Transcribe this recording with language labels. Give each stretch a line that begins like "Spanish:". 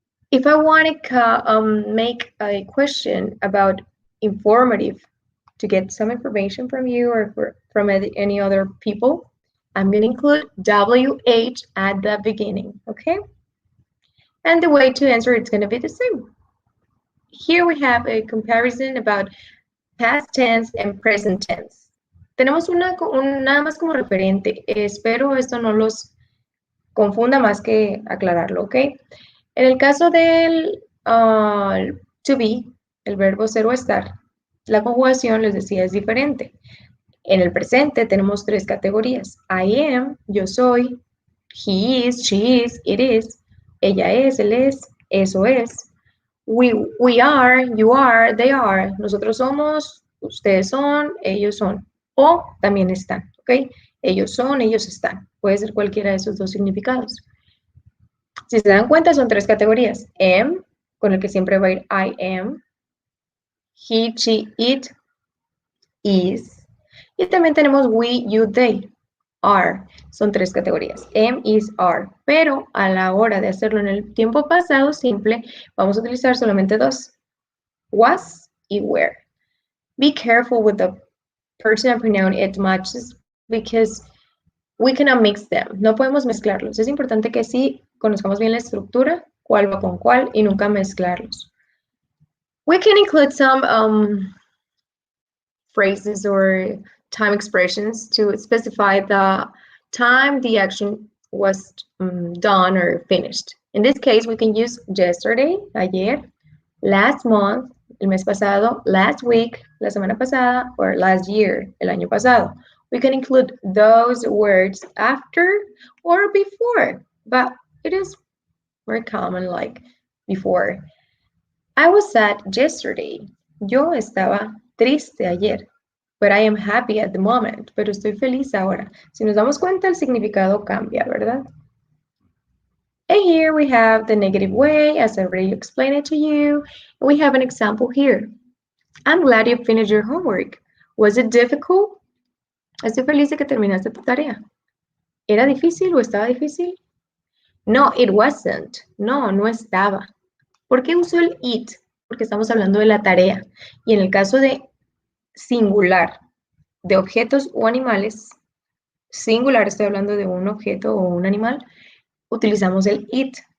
English: If I want to make a question about informative to get some information from you or from any other people, I'm going to include WH at the beginning, okay? And the way to answer it's going to be the same. Here we have a comparison about past tense and present tense.
Spanish: Tenemos nada más como referente. Espero esto no los confunda más que aclararlo, ¿ok? En el caso del to be, el verbo ser o estar, la conjugación, les decía, es diferente. En el presente tenemos tres categorías.
English: I am, yo soy, he is, she is, it is, ella es, él es, eso es. We are, you are, they are. Nosotros somos, ustedes son, ellos son.
Spanish: O también están, ¿ok? Ellos son, ellos están. Puede ser cualquiera de esos dos significados. Si se dan cuenta, son tres categorías. Am, con el que siempre va a ir I am. He, she, it, is. Y también tenemos we, you, they, are. Son tres categorías. Am, is, are. Pero a la hora de hacerlo en el tiempo pasado simple, vamos a utilizar solamente dos. Was y were.
English: Be careful with the personal pronoun it matches because we cannot mix them.
Spanish: No podemos mezclarlos. Es importante que sí conozcamos bien la estructura, cuál va con cuál, y nunca mezclarlos.
English: We can include some phrases or time expressions to specify the time the action was done or finished. In this case, we can use yesterday, ayer, last month, el mes pasado, last week, la semana pasada, or last year, el año pasado. We can include those words after or before, but it is more common like before. I was sad yesterday. Yo estaba triste ayer. But I am happy at the moment.
Spanish: Pero estoy feliz ahora. Si nos damos cuenta, el significado cambia, ¿verdad?
English: And here we have the negative way, as I already explained it to you. We have an example here. I'm glad you finished your homework. Was it difficult?
Spanish: Estoy feliz de que terminaste tu tarea. ¿Era difícil o estaba difícil? No, it wasn't. No, no estaba. ¿Por qué uso el it? Porque estamos hablando de la tarea. Y en el caso de singular, de objetos o animales, singular, estoy hablando de un objeto o un animal, utilizamos el it.